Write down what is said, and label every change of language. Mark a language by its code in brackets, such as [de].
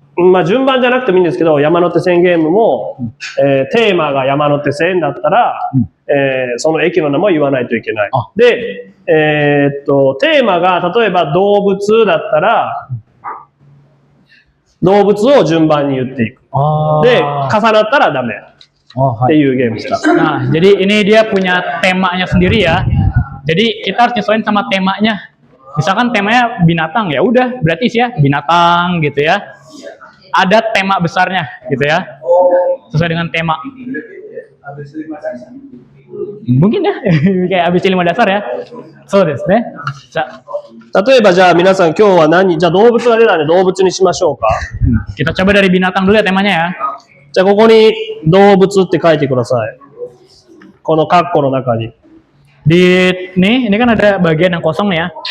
[ja] まあ、順番じゃなくてもいいんですけど、山手線ゲームも、テーマが山手線だったら、その駅の名前を言わないといけない。で、テーマが例えば動物だったら、動物を順番に言っていく。で、重なったらダメ。っていうゲームでした。 [id] Nah, jadi ini dia punya temanya sendiri ya. Jadi kita harus nyesuaiin sama temanya. Misalkan temanya binatang, ya udah berarti sih ya binatang gitu ya. Ada tema besarnya gitu ya. Sesuai dengan tema. Mungkin ya kayak ABC 5 dasar ya. [ja] そうですね。例えばじゃあ皆さん今日はじゃあ動物が出たんで動物にしましょうか。 [id] Kita coba dari binatang dulu ya temanya ya. [ja] じゃあここに動物って書いてください。このカッコの中に。 [id] Ini kan ada bagian yang kosong ya.